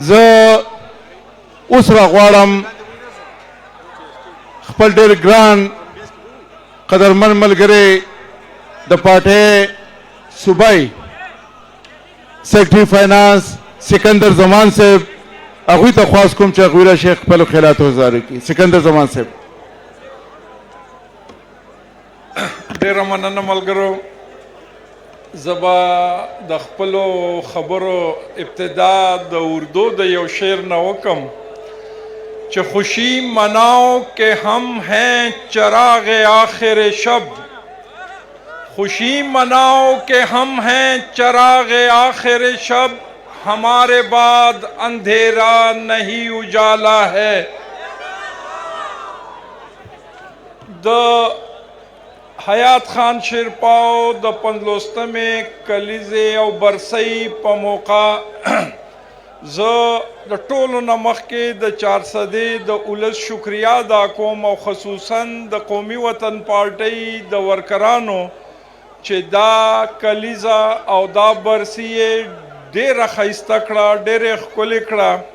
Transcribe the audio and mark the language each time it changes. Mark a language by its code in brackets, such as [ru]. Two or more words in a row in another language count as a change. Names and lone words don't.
[ps] زه اوس راغواړم خپل ډېر ګران قدرمن ملګری د پارټۍ صوبایي سیکرټري فاینانس سکندر زمان صاحب هغوی ته خواست کوم چې هغوی راشي خپلو خیالات وزاره کړي. سکندر زمان صاحب. ډېره مننه ملګرو. زه به د خپلو خبرو ابتدا د اردو د یو شعر نه وکم چې [ur] خوشی مناؤ کہ ہم ہیں چراغ آخر شب، خوشی مناؤ کہ ہم ہیں چراغ آخر شب، ہمارے بعد اندھیرا نہیں اجالا ہے. [ps] حیات خان شیرپاو د 50مې کلیزې او برسۍ په موقع زه د ټولو نه مخکې د 400 د اولس شکریا ادا کوم او خصوصا د قومي وطن پارټۍ د ورکرانو چې دا کلیزه او دا برسي یې ډېره ښایسته کړه، ډېرې ښکلې کړه.